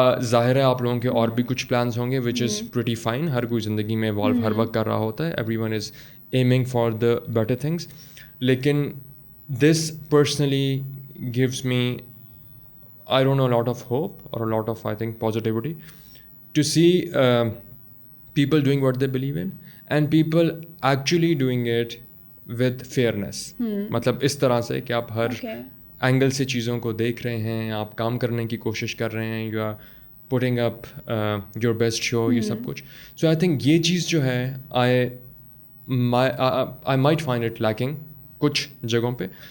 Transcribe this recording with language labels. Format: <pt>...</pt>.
<ur>ظاہر ہے آپ لوگوں کے اور بھی کچھ پلانس ہوں گے</ur> <en>which is pretty fine.</en> <ur>ہر کوئی زندگی میں ایوالو ہر وقت کر رہا ہوتا ہے.</ur> <en>Everyone is aiming for the better things. لیکن this personally gives me, I don't know, a lot of hope or a lot of, I think, positivity to see people doing what they believe in and people actually doing it with fairness.</en> <ur>مطلب اس طرح سے کہ آپ ہر angle سے چیزوں کو دیکھ رہے ہیں, آپ کام کرنے کی کوشش کر رہے ہیں,</ur> <en>you are putting up your best show,</en> <ur>یہ سب کچھ. سو آئی تھنک یہ چیز جو ہے</ur> <en>I might find it lacking</en> <ur>کچھ جگہوں پہ.</ur>